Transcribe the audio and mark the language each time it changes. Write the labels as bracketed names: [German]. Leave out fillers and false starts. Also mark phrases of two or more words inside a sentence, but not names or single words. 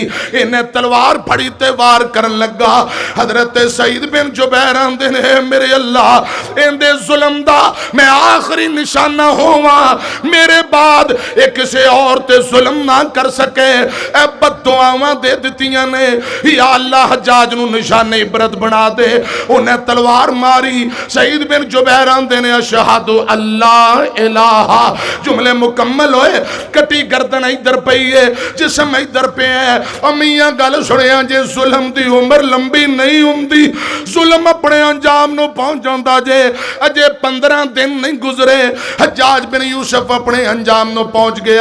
[Punjabi] اِنہیں تلوار پھڑی تے وار کرن لگا۔ حضرت سعید بن جبیر آندے نے میرے اللہ اِندے ظلم دا میں آخری نشانہ ہوواں، میرے بعد بعد یہ کسی اور تے ظلم نہ کر سکے. اے بددعاواں دے دتیاں نے، یا اللہ حجاج نوں نشانِ عبرت بنا دے. اُنہیں تلوار ماری. سعید بن جبیر آندے نے [Arabic] أشهد أن لا إله, [Punjabi] جملے مکمل ہوئے، کٹی گردن ادھر پئی ہے، جسم ادھر پے ہے. امیاں گل سنیا جے ظلم دی عمر لمبی نہیں ہوندی، ظلم اپنے انجام نوں پہنچ جاندا جے. اجے 15 دن نہیں گزرے، حجاج بن یوسف اپنے انجام نوں پہنچ گیا.